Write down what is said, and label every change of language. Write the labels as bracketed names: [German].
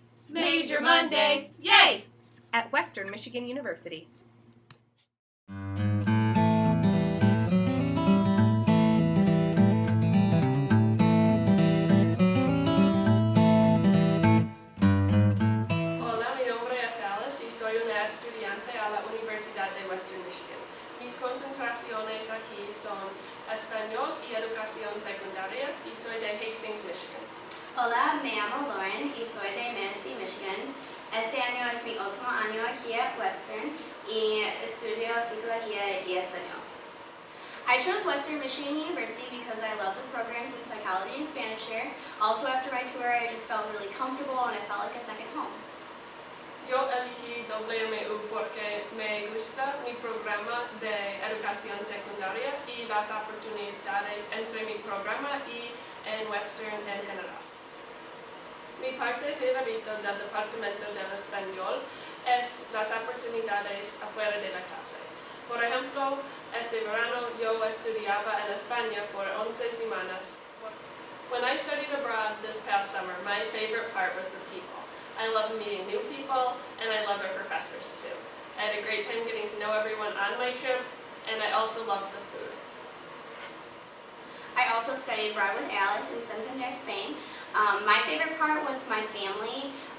[English] Major Monday, yay! At Western Michigan University. [Spanish] Hola, mi nombre es Alice y soy una estudiante a la Universidad de Western Michigan. Mis concentraciones aquí son español y educación secundaria y soy de Hastings, Michigan. Hola, me llamo Lauren y soy de Manistee, Michigan. Este año es mi último año aquí at Western y estudio psicología y español. [English] I chose Western Michigan University because I love the programs in psychology and Spanish here. Also after my tour I just felt really comfortable and it felt like a second home. [Spanish] Yo elegí WMU porque me gusta mi programa de educación secundaria y las oportunidades entre mi programa y en Western en general. Mi parte favorita del departamento del español es las oportunidades afuera de la clase. Por ejemplo, este verano yo estudiaba en España por 11 semanas. [English] When I studied abroad this past summer, my favorite part was the people. I love meeting new people, and I love our professors too. I had a great time getting to know everyone on my trip, and I also loved the food. I also studied abroad with Alice in Santander, Spain. My favorite part was my family.